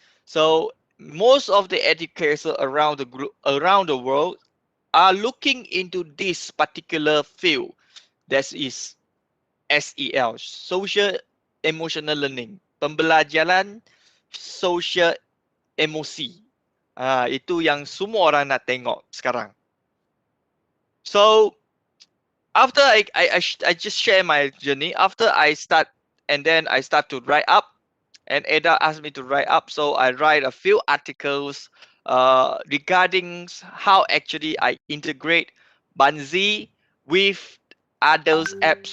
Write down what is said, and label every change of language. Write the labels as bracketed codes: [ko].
[en] So most of the educators around the world are looking into this particular field, that is SEL, social emotional learning, pembelajaran social emosi. [ms] Itu yang semua orang nak tengok sekarang. [en] So after I just share my journey. After I start, and then I start to write up, and Ada asked me to write up, so I write a few articles regarding how actually I integrate Buncee with others apps.